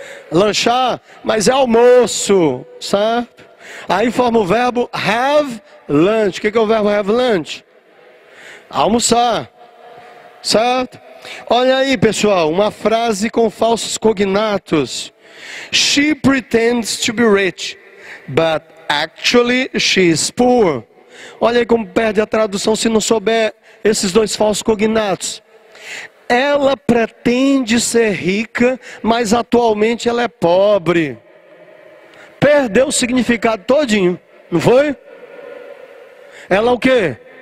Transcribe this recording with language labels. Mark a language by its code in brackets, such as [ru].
[pt] Lanchar, mas é almoço. Certo? Aí forma o verbo have lunch. O que é o verbo have lunch? Almoçar. Certo? Olha aí, pessoal, uma frase com falsos cognatos. [en] She pretends to be rich, but actually she is poor. [pt] Olha aí como perde a tradução se não souber esses dois falsos cognatos. Ela pretende ser rica, mas atualmente ela é pobre. Perdeu o significado todinho, não foi? Ela o quê?